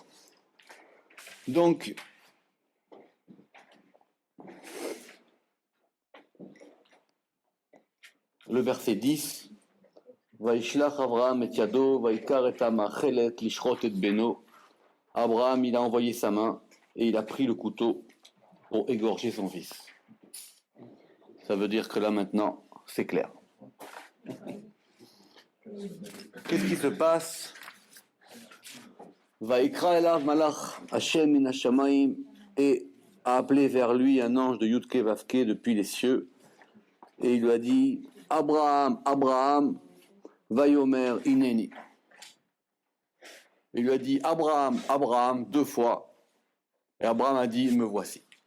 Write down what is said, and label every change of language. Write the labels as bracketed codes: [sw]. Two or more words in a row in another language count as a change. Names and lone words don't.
[fr] Donc, le verset 10, [he] וישלח אברהם את ידו ויקח את המאכלת לשחט את בנו. [fr] Abraham, il a envoyé sa main et il a pris le couteau pour égorger son fils. Ça veut dire que là maintenant, c'est clair. Qu'est-ce qui se passe? [he] ויקרא אליו מלאך השם מן השמים, [fr] et a appelé vers lui un ange de Yudke Vavke depuis les cieux, et il lui a dit Abraham, Abraham, [he] ויאמר הנני. [fr] Il lui a dit Abraham, Abraham, 2 fois, et Abraham a dit me voici.